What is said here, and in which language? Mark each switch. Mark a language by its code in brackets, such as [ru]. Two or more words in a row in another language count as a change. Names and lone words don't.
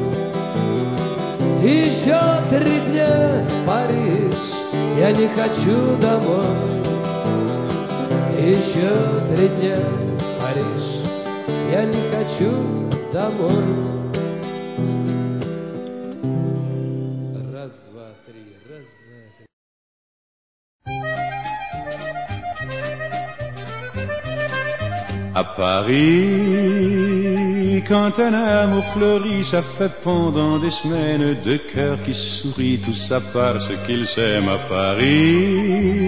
[ru] Еще 3 дня, Париж, я не хочу домой. Еще 3 дня, Париж, я не хочу домой. Раз, два, три, раз, два, три. [fr] À Paris, quand un amour fleurit, ça fait pendant des semaines 2 cœurs qui sourient, tout ça parce qu'ils s'aiment à Paris.